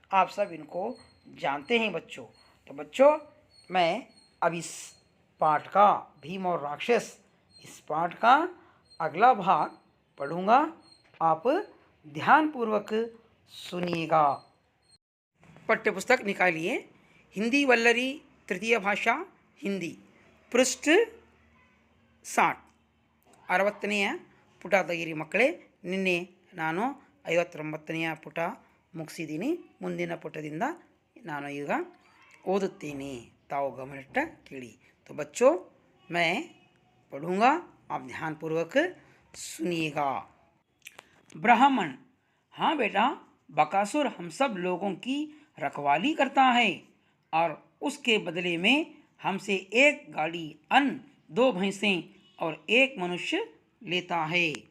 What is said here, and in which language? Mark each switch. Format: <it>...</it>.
<hi>आप सब इनको जानते हैं बच्चों। तो बच्चों, मैं अब इस पाठ का भीम और राक्षस, इस पाठ का अगला भाग पढ़ूँगा, आप ध्यानपूर्वक सुनिएगा। पाठ्यपुस्तक निकालिए, हिंदी वल्लरी तृतीय भाषा हिंदी, पृष्ठ 60</hi> <kn>60ನೇ ಪುಟ ತೆಗಿರಿ ಮಕ್ಕಳೇ. ನಿನ್ನೆ ನಾನು 59ನೇ ಪುಟ ಮುಗಿಸಿದ್ದೀನಿ. ಮುಂದಿನ ಪುಟದಿಂದ ನಾನು ಈಗ ಓದುತ್ತೇನೆ, ತಾವು ಗಮನಿಟ್ಟ ಕೇಳಿ.</kn> <hi>तो बच्चों, मैं पढ़ूँगा, आप ध्यानपूर्वक सुनिएगा। ब्राह्मण, हाँ बेटा, बकासुर हम सब लोगों की रखवाली करता है और उसके बदले में हमसे एक गाड़ी अन्न, 2 भैंसें और 1 मनुष्य लेता है।</hi>